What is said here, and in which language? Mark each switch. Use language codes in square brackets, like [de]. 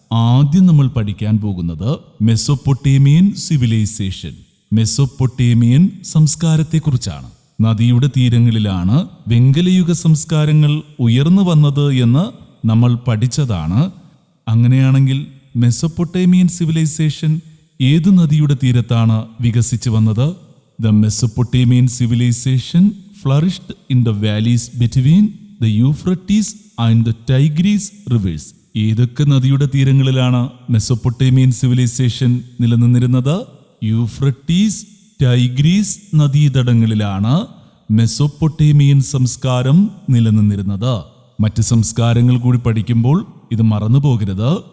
[ml] ആദ്യം നമ്മൾ പഠിക്കാൻ പോകുന്നത് മെസൊപ്പൊട്ടേമിയൻ സിവിലൈസേഷൻ, മെസൊപ്പൊട്ടേമിയൻ സംസ്കാരത്തെക്കുറിച്ചാണ്. നദിയുടെ തീരങ്ങളിലാണ് വെങ്കലയുഗ സംസ്കാരങ്ങൾ ഉയർന്നു വന്നത് എന്ന് നമ്മൾ പഠിച്ചതാണ്. അങ്ങനെയാണെങ്കിൽ മെസൊപ്പൊട്ടേമിയൻ സിവിലൈസേഷൻ ഏത് നദിയുടെ തീരത്താണ് വികസിച്ചു വന്നത്? [en] The Mesopotamian civilization flourished in the valleys between the Euphrates and the Tigris rivers. [ml] ഏതൊക്കെ നദിയുടെ തീരങ്ങളിലാണ് മെസൊപ്പൊട്ടേമിയൻ സിവിലൈസേഷൻ നിലനിന്നിരുന്നത്? യൂഫ്രട്ടീസ്, ടൈഗ്രീസ് നദീതടങ്ങളിലാണ് മെസൊപ്പൊട്ടേമിയൻ സംസ്കാരം നിലനിന്നിരുന്നത്. മറ്റ് സംസ്കാരങ്ങൾ കൂടി പഠിക്കുമ്പോൾ ഇത് മറന്നു പോകരുത്.